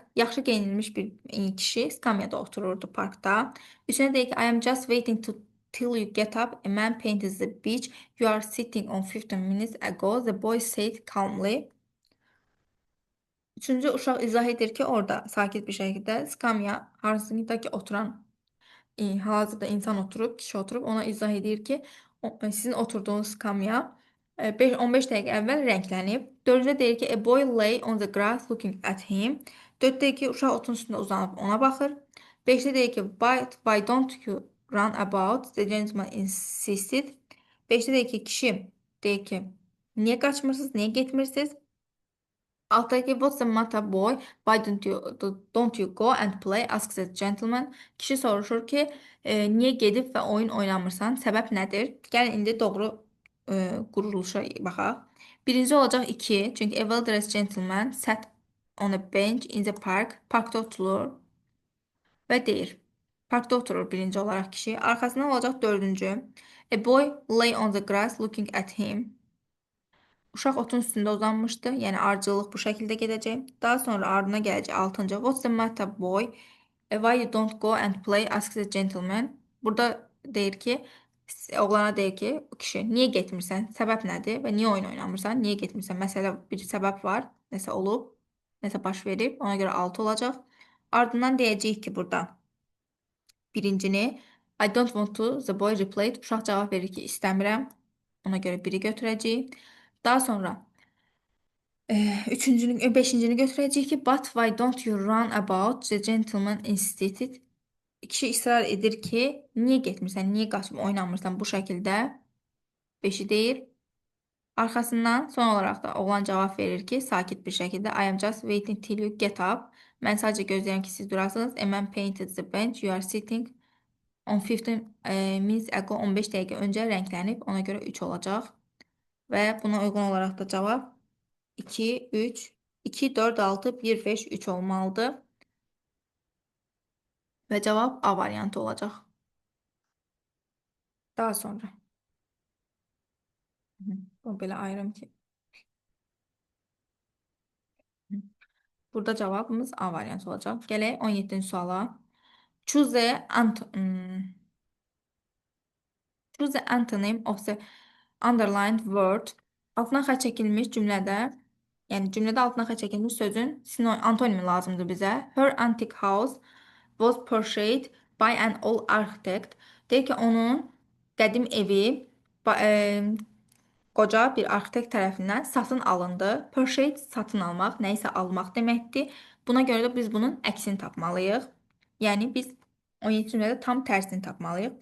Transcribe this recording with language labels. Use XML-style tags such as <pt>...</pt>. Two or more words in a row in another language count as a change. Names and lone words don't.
<az>Yaxşı geyinilmiş bir kişi skamyada otururdu parkda. Üçüncüdə deyir ki,</az> <en>I am just waiting to till you get up. A man painted the beach. You are sitting on 15 minutes ago. The boy said calmly.</en> <az>Üçüncü uşaq izah edir ki, orada sakit bir şəkildə skamya, harasında ki oturan hal-hazırda insan oturub, kişi oturub, ona izah edir ki, sizin oturduğunuz skamya 15 dəqiqə əvvəl rənglənib. Dördüncüdə deyir ki,</az> <en>a boy lay on the grass looking at him.</en> <az>Dörddə deyir ki, uşaq otun üstündə uzanıb ona baxır. Beşdə deyir ki,</az> <en>why don't you run about? The gentleman insisted.</en> <az>Beşdə deyir ki, kişi deyir ki, niyə qaçmırsınız, niyə getmirsiniz?</az> <en>Alttaki what's the matter boy? Why don't you go and play? Asks the gentleman.</en> <az>Kişi soruşur ki, niyə gedib və oyun oynamırsan? Səbəb nədir? Gəlin indi doğru quruluşa baxaq. Birinci olacaq 2.</az> <en>Çünki a well-dressed gentleman sat on a bench in the park.</en> <az>Parkda oturur və deyir. Parkda oturur birinci olaraq kişi. Arxasından olacaq 4-cü. A boy lay on the grass looking at him. Uşaq otun üstündə uzanmışdı. Yəni ardıcıllıq bu şəkildə gedəcək. Daha sonra ardına gələcək 6-cı.</az> <en>What's the matter boy? Why you don't go and play? Asks the gentleman.</en> <az>Burada deyir ki, oğlana deyir ki, o kişi, niyə getmirsən? Səbəb nədir? Və niyə oyun oynamırsan? Niyə getmirsən? Məsələ bir səbəb var. Nəsə olub, nəsə baş verib. Ona görə 6 olacaq. Ardından deyəcəyik ki, burada birincini</az> <en>I don't want to, the boy replied.</en> <az>Uşaq cavab verir ki, istəmirəm. Ona görə 1-i götürəcəyik. Daha sonra beşincini götürəcəyik ki,</az> <en>but why don't you run about? The gentleman insisted.</en> <az>Kişi israr edir ki, niyə getmirsən, niyə qaçıb oynamırsan bu şəkildə? 5-i deyir. Arxasından son olaraq da oğlan cavab verir ki, sakit bir şəkildə</az> <en>I am just waiting till you get up.</en> <az>Mən sadəcə gözləyirəm ki, siz durasınız.</az> <en>A man painted the bench. You are sitting on 15 minutes ago.</en> <az>15 dəqiqə öncə rənglənib. Ona görə 3 olacaq. Və buna uyğun olaraq da cavab 2, 3, 2, 4, 6, 1, 5, 3 olmalıdır. Və cavab A variantı olacaq. Daha sonra. O belə ayrım ki. Burada cavabımız A variantı olacaq. Gələk 17-ci suala.</az> <en>Choose the antonym of the underlined word.</en> <az>Altına xətt çəkilmiş cümlədə, yəni cümlədə altına xətt çəkilmiş sözün antonimi lazımdır bizə.</az> <en>Her antique house was purchased by an old architect.</en> <az>Deyir ki, onun qədim evi qoca bir arxitekt tərəfindən satın alındı. Purchase satın almaq, nə isə almaq deməkdir. Buna görə də biz bunun əksini tapmalıyıq. Yəni biz 17-ci cümlədə tam tərsini tapmalıyıq.</az>